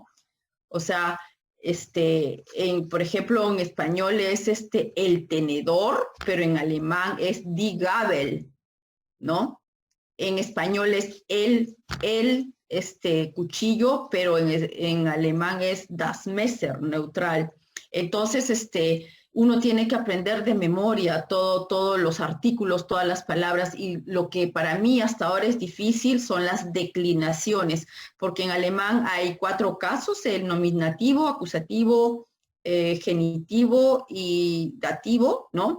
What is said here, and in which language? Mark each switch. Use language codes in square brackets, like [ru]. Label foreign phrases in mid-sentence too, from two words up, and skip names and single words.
[es] O sea, por ejemplo, en español es el tenedor, pero en alemán es [de] die Gabel, [es] ¿no? En español es cuchillo, pero en alemán es [de] das Messer, [es] neutral. Entonces, uno tiene que aprender de memoria todos los artículos, todas las palabras, y lo que para mí hasta ahora es difícil son las declinaciones, porque en alemán hay 4 casos: el nominativo, acusativo, genitivo y dativo, ¿no?